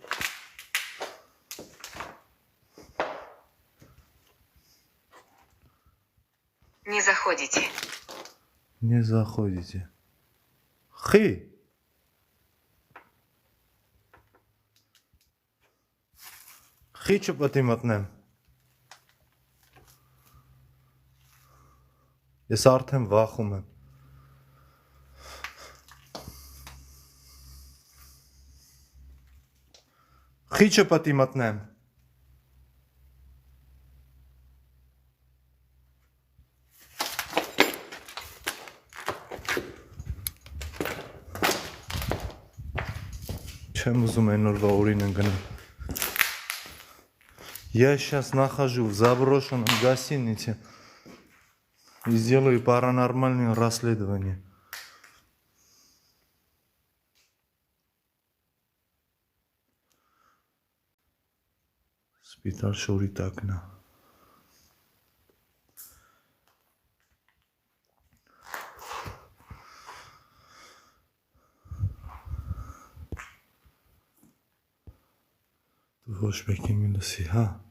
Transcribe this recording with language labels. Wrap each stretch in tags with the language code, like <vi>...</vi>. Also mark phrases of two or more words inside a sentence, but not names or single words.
<ru>Не заходите. Не заходите</ru> <hy>Խի Խի չպետք է մտնեմ Ես արդեն վախում եմ Խիչը պետք է մտնեմ Չեմ ուզում այն օրվա օրին ընկնեմ</hy> <ru>Я сейчас нахожу в заброшенном гостинице и сделаю паранормальное расследование.</ru> <hy>Սպիտալ շորի տակն է Դու ոչ մեկի մի լսի, հա</hy>